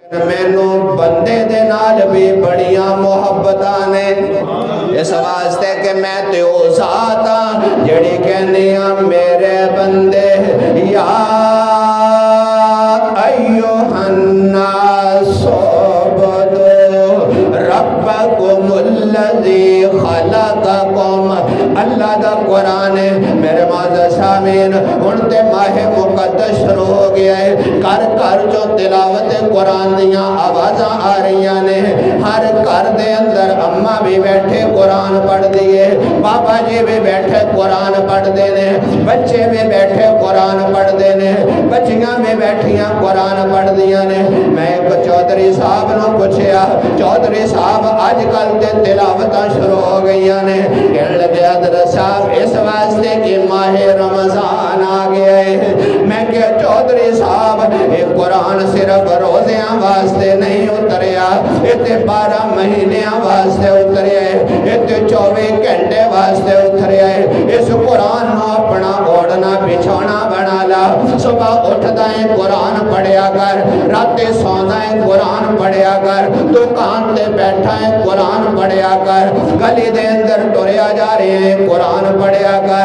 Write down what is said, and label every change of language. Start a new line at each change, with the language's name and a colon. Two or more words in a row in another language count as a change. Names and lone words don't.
Punjabi: مینوں بندے دے نال بھی بڑیاں محبتاں نے، اس واسطے کہ میں تے او ذات ہاں جڑی کہنی ہاں میرے بندے
Arabic: یا ایھا الناس اعبدوا ربکم الذی خلقکم۔
Punjabi: اللہ دا قرآن ہے میرے معزز سامعین، ہن تے ماہ مقدس شروع ہو گیا ہے، گھر گھر جو تلاوت قرآن دیاں آوازاں آ رہی نے، ہر گھر دے اندر اماں بھی بیٹھے قرآن پڑھ دیے، بابا جی بھی بیٹھے قرآن پڑھ دینے، بچے بھی بیٹھے قرآن پڑھ دینے، بچیاں بھی بیٹھیاں قرآن پڑھ دیا نے۔ میں ایک چودھری صاحب نو پوچھیا، چودھری صاحب آج کل تے تلاوتاں شروع ہو گئی نے، کہنے لگے حضرت صاحب اس واسطے کہ ماہ رمضان آ گیا ہے۔ میں کہ چودھری صاحب یہ قرآن صرف روزیاں واسطے نہیں اتریا، یہ 12 مہینیاں واسطے اتریا ہے، یہ 24 گھنٹے واسطے اتریا ہے۔ اس قرآن نو اپنا اوڑھنا بچھونا بنا لا، صبح اٹھدا ہے قرآن پڑھیا کر، راتے سوندا ہے قرآن پڑھیا کر، دکان تے بیٹھا ہے قرآن پڑھیا کر، گلی دے اندر ٹریا جا رہے ہیں قرآن پڑھیا کر۔